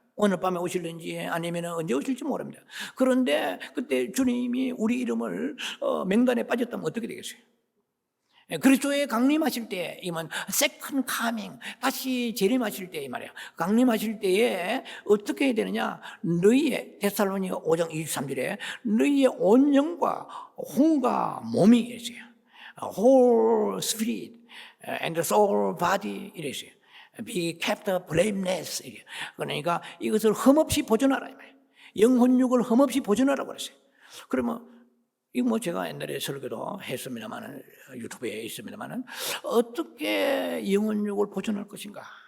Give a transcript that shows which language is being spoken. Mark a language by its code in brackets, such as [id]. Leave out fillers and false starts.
[ko] 오늘 밤에 오실는지 아니면 언제 오실지 모릅니다. 그런데 그때 주님이 우리 이름을 명단에 빠졌다면 어떻게 되겠어요? 그리스도의 강림하실 때 이만 [en] 세컨 카밍 [ko] 다시 재림하실 때 이 말이에요. 강림하실 때에 어떻게 해야 되느냐? 너희의 데살로니가 5장 23절에 너희의 온 영과 혼과 몸이 이랬어요. [en] whole spirit and soul body [ko] 이랬어요. [en] be kept blameless. [ko] 그러니까 이것을 흠없이 보존하라 이 말이에요. 영혼육을 흠없이 보존하라고 그랬어요. 그러면 이거 제가 옛날에 설교도 했습니다만은 유튜브에 있습니다만은 어떻게 영혼육을 보존할 것인가?